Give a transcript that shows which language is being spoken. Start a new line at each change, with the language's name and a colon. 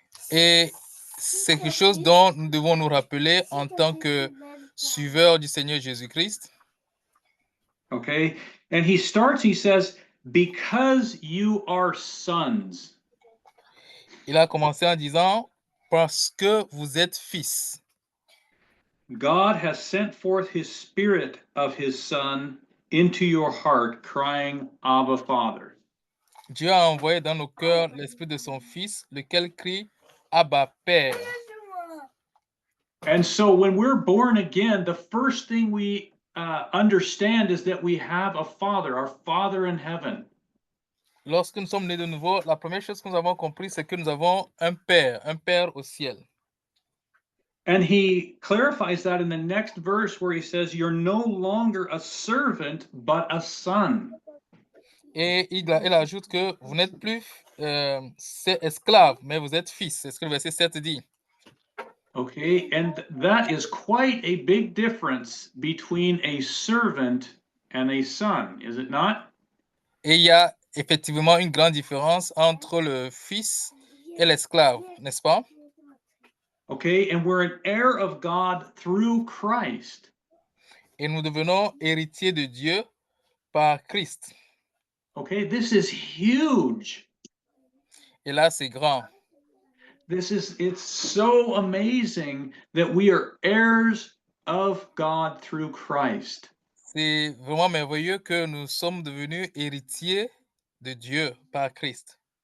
French: Et c'est quelque chose dont nous devons nous rappeler en tant que suiveurs du Seigneur Jésus-Christ.
English: Okay, and he says, because you are sons.
French: Il a commencé en disant, parce que vous êtes fils.
English: God has sent forth his spirit of his son into your heart, crying, Abba, Father.
French: Dieu a envoyé dans nos cœurs l'esprit de son fils, lequel crie, Abba, Père.
English: And so when we're born again, the first thing we understand is that we have a father, our Father in heaven.
French: Lorsque nous sommes nés de nouveau, la première chose que nous avons compris, c'est que nous avons un Père au ciel.
English: And he clarifies that in the next verse where he says, you're no longer a servant, but a son.
French: Et il ajoute que vous n'êtes plus esclave, mais vous êtes fils. C'est ce que le verset 7 dit.
English: Okay, and that is quite a big difference between a servant and a son, is it not?
French: Et il y a effectivement une grande différence entre le fils et l'esclave, n'est-ce pas?
English: Okay, and we're an heir of God through Christ.
French: Et nous devenons héritiers de Dieu par Christ.
English: Okay, this is huge.
French: Et là, c'est grand.
English: It's so amazing that we are heirs of God through Christ.
French: C'est vraiment merveilleux que nous sommes devenus héritiers de Dieu par Christ.